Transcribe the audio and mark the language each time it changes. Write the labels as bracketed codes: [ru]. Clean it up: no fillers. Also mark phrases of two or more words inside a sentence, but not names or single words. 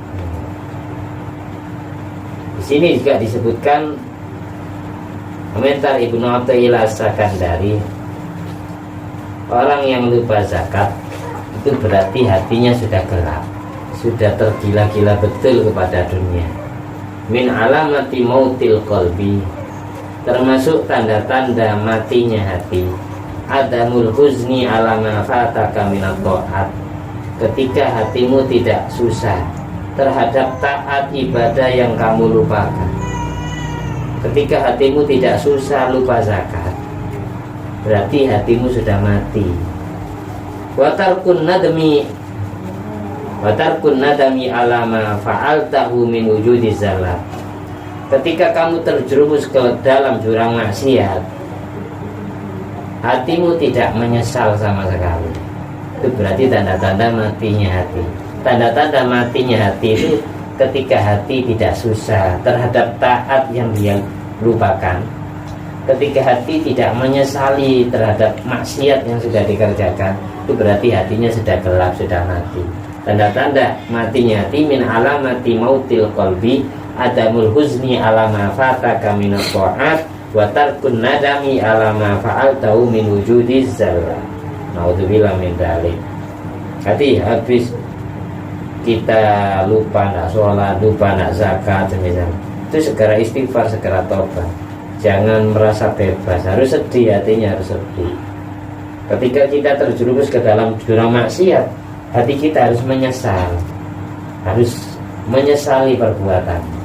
[id] Di sini juga disebutkan komentar Ibnu Athaillah As-Sakandari, orang yang lupa zakat itu berarti hatinya sudah gelap, sudah tergila-gila betul kepada dunia. [ar] من علامات موت القلب, [id] termasuk tanda-tanda matinya hati. [ar] عدم الحزن على ما فاتك من الطاعات, [id] ketika hatimu tidak susah terhadap taat ibadah yang kamu lupakan. Ketika hatimu tidak susah lupa zakat, berarti hatimu sudah mati. [ar] وترك الندم على ما فعلته من وجود الزلات, [id] ketika kamu terjerumus ke dalam jurang maksiat, hatimu tidak menyesal sama sekali. Itu berarti tanda-tanda matinya hati. Tanda-tanda matinya hati itu ketika hati tidak susah terhadap taat yang dia lupakan, ketika hati tidak menyesali terhadap maksiat yang sudah dikerjakan, itu berarti hatinya sudah gelap, sudah mati. Tanda-tanda matinya hati [ar] من علامات موت القلب عدم الحزن على ما فاتك من الطاعات وترك الندم على ما فعلته من وجود الزلة. نعوذ بالله من ذلك. [id] Hati habis kita lupa nak sholat, lupa nak zakat semisal, itu segera istighfar, segera tobat. Jangan merasa bebas, harus sedih, hatinya harus sedih. Ketika kita terjerumus ke dalam jurang maksiat, hati kita harus menyesal, harus menyesali perbuatan.